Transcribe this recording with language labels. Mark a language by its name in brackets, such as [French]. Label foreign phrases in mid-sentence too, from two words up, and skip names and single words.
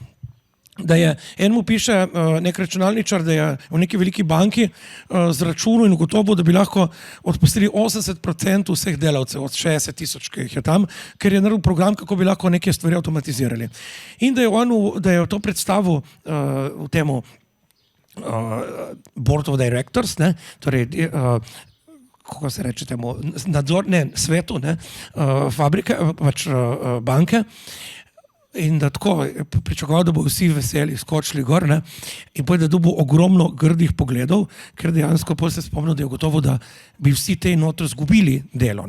[Slovenian] Da je, enemu piše nek računalničar, da je v neki veliki banki zračunal in ugotovil, da bi lahko odpustili 80% vseh delavcev, od 60,000, ki jih je tam, ker je naredil program, kako bi lahko neke stvari avtomatizirali. In da je to predstavil v temu [English] board of directors, [Slovenian] ne, torej kako se reče temu, svetu, ne, fabrike, pač banke, in da tako pričakoval, da bo vsi veseli skočili gor, ne? In potem, da dobil ogromno grdih pogledov, ker dejansko potem se spomnil, da je gotovo, da bi vsi te notri zgubili delo.